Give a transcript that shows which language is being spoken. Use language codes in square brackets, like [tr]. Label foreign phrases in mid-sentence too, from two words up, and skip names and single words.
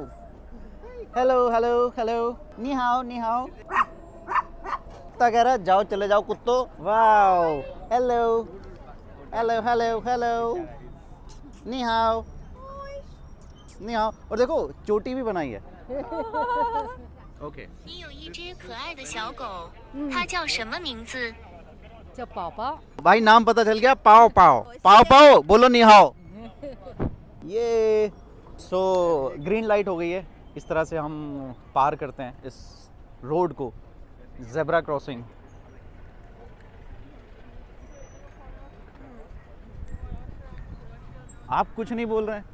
[en] hello hello hello, [zh] 你好 你好. [hi] कुत्ता कह रहा है जाओ चले जाओ कुत्तो। [en] wow, hello hello hello hello, [zh] 你好 你好. [hi] और देखो चोटी भी बनाई है। ओके। [zh] 你有一只可爱的小狗，它叫什么名字？ [hi] भाई नाम पता चल गया, पाओ पाओ पाओ पाओ, बोलो [zh] 你好. [hi] ये [en] green light [hi] हो गई है, इस तरह से हम पार करते हैं इस रोड को, [en] zebra crossing. [hi] आप कुछ नहीं बोल रहे हैं?